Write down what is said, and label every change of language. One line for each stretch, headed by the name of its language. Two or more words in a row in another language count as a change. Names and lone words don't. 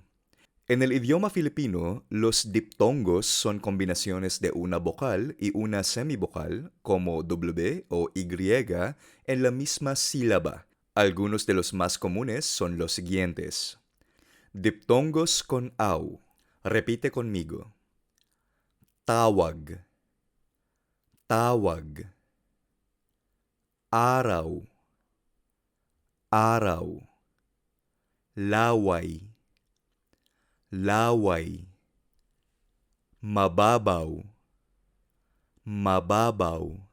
Spanish: En el idioma filipino, los diptongos son combinaciones de una vocal y una semivocal, como W o Y, en la misma sílaba. Algunos de los más comunes son los siguientes. Diptongos con au. Repite conmigo.
Filipino: Tawag, tawag. Araw, araw. Laway, laway. Mababaw, mababaw.